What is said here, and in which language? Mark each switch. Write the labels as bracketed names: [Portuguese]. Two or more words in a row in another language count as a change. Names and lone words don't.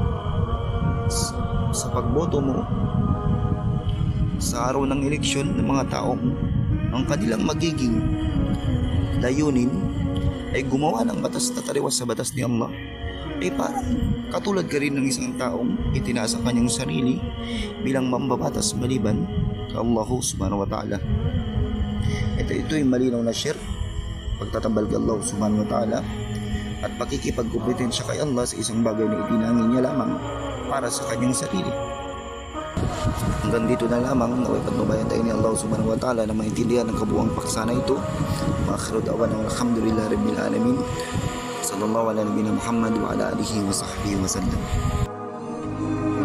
[Filipino] sa pagboto mo sa araw ng eleksyon ng mga taong ang kanilang magiging layunin ay gumawa ng batas na taliwas sa batas ni Allah, ay parang katulad ka rin ng isang taong itinaas ang kanyang sarili bilang mambabatas maliban kay Allah [Arabic] سبحانه وتعالى. [Filipino] Ito yung malinaw na shirk, pagtatambal kay Allah [Arabic] سبحانه وتعالى [Filipino] at pakikipagkumpetensya kay Allah sa isang bagay na itinangin niya lamang para sa kanyang sarili. Hanggang dito na lamang, naway patnubayan tayo ni Allah [Arabic] سبحانه وتعالى [Filipino] na maintindihan ang kabuuang paksa na ito. Makakirod awan ng [Arabic] الحمد لله رب العالمين. صلى الله على نبينا محمد وعلى آله وصحبه وسلم.